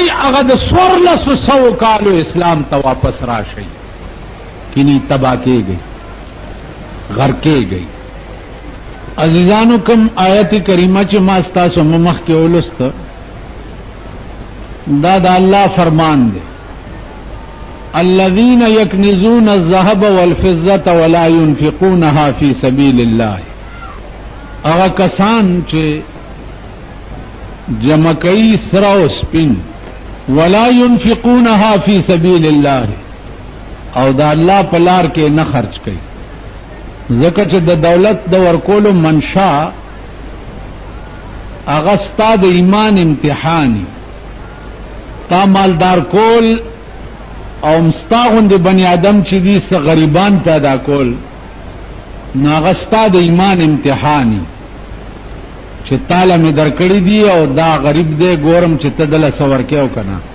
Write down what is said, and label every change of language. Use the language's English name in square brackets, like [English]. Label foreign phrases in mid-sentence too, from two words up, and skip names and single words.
[Pashto] هغه د 1400 کالو اسلام ته واپس راشئ، کینی تباہ کېږئ، غرق کېږئ. عزیزانو کوم آیت کریمه چې ما ستاسو مخکې ولوسته، دا د الله فرمان دی: [Arabic] الذين يكنزون الذهب والفضة ولا ينفقونها في سبيل الله. [Pashto] هغه کسان چې جمع کوي سره او سپین، [Arabic] ولا ينفقونها في سبيل الله، [Pashto] او دا الله په لار کې نه خرج کوي. ځکه چې د دولت د ورکولو منشا هغه ستا د ایمان امتحاني. تا مالدار کول او مستا غوندې بنی آدم چې دي څه غریبان پیدا کول نو هغه ستا د ایمان امتحاني چې تاله مې درکړی دي او دا غریب دی ګورم چې ته دله څه ورکې او که نه.